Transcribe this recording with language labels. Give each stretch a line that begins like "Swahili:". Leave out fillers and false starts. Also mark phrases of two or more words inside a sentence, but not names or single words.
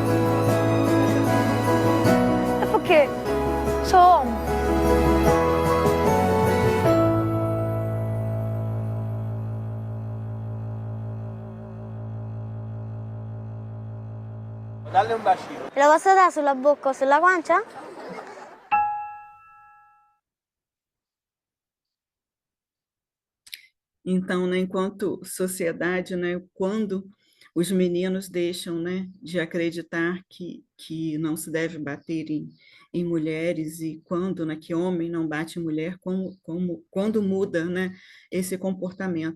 Italian: E perché sono uomo. Dalle un bacino. Te lo posso dare sulla bocca o sulla guancia?
Portuguese: Então, né, enquanto sociedade, né, quando os meninos deixam, né, de acreditar que não se deve bater em mulheres e quando, né, que homem não bate em mulher, quando muda, né, esse comportamento.